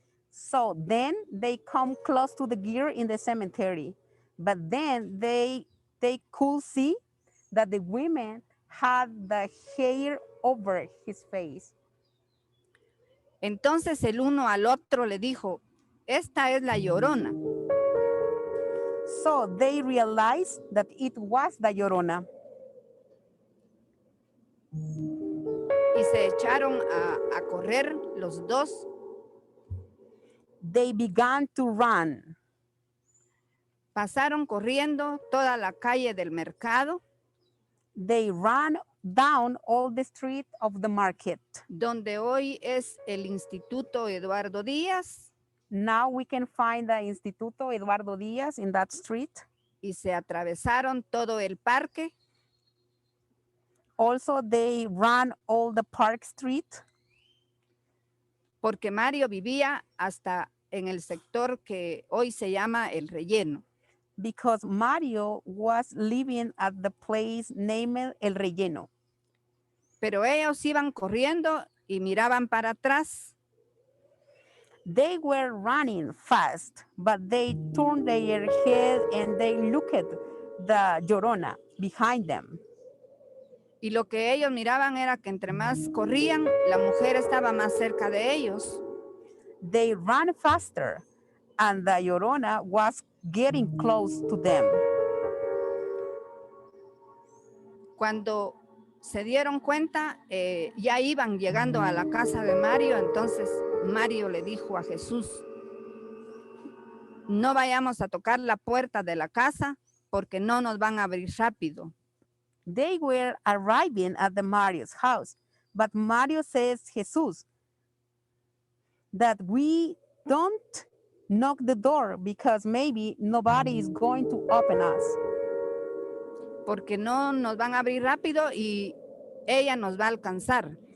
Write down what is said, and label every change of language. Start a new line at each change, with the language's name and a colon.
English: So then they come close to the gear in the cemetery, but then they could see that the women had the hair over his face.
Spanish: entonces el uno al otro le dijo, esta es la Llorona.
English: So they realized that it was the Llorona.
Spanish: Y se echaron a correr los dos.
English: They began to run.
Spanish: Pasaron corriendo toda la calle del mercado,
English: They ran down all the street of the market.
Spanish: donde hoy es el Instituto Eduardo Díaz,
English: Now we can find the Instituto Eduardo Díaz in that street.
Spanish: y se atravesaron todo el parque.
English: Also, they ran all the Park Street
Spanish: porque Mario vivía hasta en el sector que hoy se llama El Relleno.
English: because Mario was living at the place named El Relleno.
Spanish: Pero ellos iban corriendo y miraban para atrás.
English: They were running fast, but they turned their head and they looked at the Llorona behind them.
Spanish: Y lo que ellos miraban era que entre más corrían, la mujer estaba más cerca de ellos.
English: They ran faster, and the Llorona was getting close to them.
Spanish: Cuando se dieron cuenta, ya iban llegando a la casa de Mario, entonces Mario le dijo a Jesús, no vayamos a tocar la puerta de la casa porque no nos van a abrir rápido.
English: They were arriving at the Mario's house, but Mario says, Jesus, that we don't knock the door because maybe nobody is going to open us.
Spanish: Porque no nos van a abrir rápido y ella nos va a alcanzar.